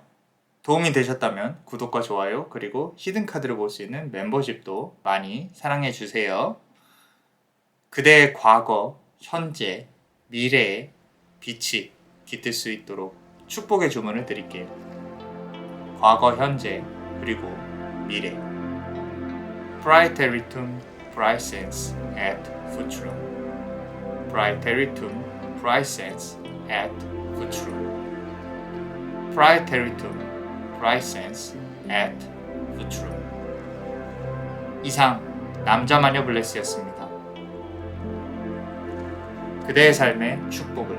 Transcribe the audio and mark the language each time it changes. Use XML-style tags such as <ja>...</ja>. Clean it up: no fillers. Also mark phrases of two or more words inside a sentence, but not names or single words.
<ko>도움이 되셨다면 구독과 좋아요 그리고 히든카드를 볼 수 있는 멤버십도 많이 사랑해 주세요. 그대의 과거, 현재, 미래에 빛이 깃들 수 있도록 축복의 주문을 드릴게요. 과거, 현재, 그리고 미래.</ko> <la>Praeteritum praesens et futurum. Praeteritum praesens et futurum. Praeteritum praesens et futurum.</la> <ko>이상 남자마녀 블레스였습니다. 그대의 삶의 축복을.</ko>